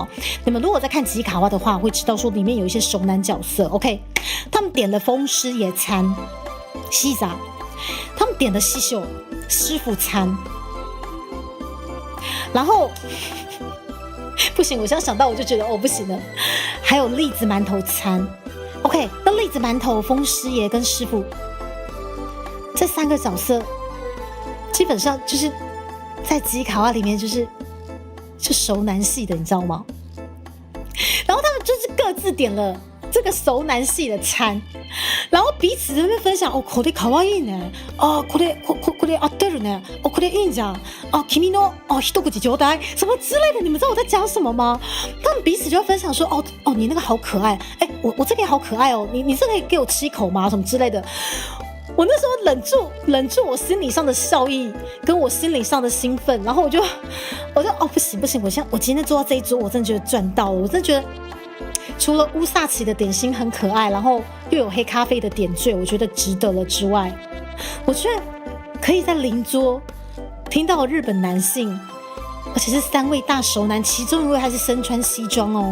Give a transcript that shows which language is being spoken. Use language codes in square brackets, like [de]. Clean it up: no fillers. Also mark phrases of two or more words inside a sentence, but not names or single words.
[zh] 你们如果在看吉卡哇的话，会知道说里面有一些熟男角色。OK， 他们点了风师爷餐，西杂，他们点了西秀师傅餐，然后不行，我现在想到我就觉得不行了，还有栗子馒头餐。OK， 那栗子馒头、风师爷跟师傅这3个角色，基本上就是。在吉卡哇里面就熟男系的，你知道吗？然后他们就是各自点了这个熟男系的餐，然后彼此在那边分享 [ja] これ可愛いねこれ合ってるねこれいいんじゃん君の一口ちょうだい [zh] 什么之类的，你们知道我在讲什么吗？他们彼此就会分享说你那个好可爱，我这个也好可爱哦，你这个可以给我吃一口吗？什么之类的。我那时候忍住我心理上的笑意，跟我心理上的兴奋，然后我就不行，我今天坐到这一桌，我真的觉得赚到了，我真的觉得除了乌萨奇的点心很可爱，然后又有黑咖啡的点缀，我觉得值得了之外，我觉得可以在邻桌听到日本男性，而且是3位大熟男，其中1位还是身穿西装哦。